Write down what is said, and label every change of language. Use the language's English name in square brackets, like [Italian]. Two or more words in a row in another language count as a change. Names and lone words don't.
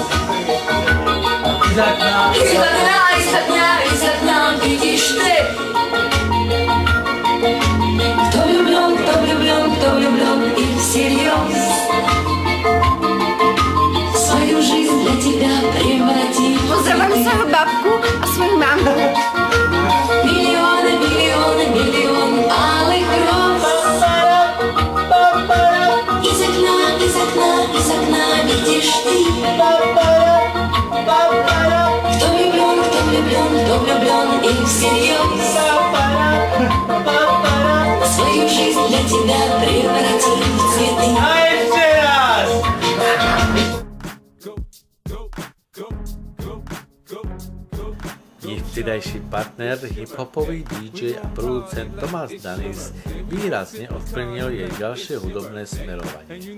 [Russian] Из окна видишь ты. Кто влюблен и всерьез свою жизнь для тебя превратит. [Slovak] Pozdravím svою babku a svoju mamku. [Russian] Миллионы, миллионы, миллионы алых роз. Из окна видишь ты. Кто влюблен и всерьез свою жизнь для тебя превратит в цветы. [Slovak] Ich vtedajší partner, hip-hopový DJ a producent Tomás Danis výrazne ovplyvnil jej ďalšie hudobné smerovanie.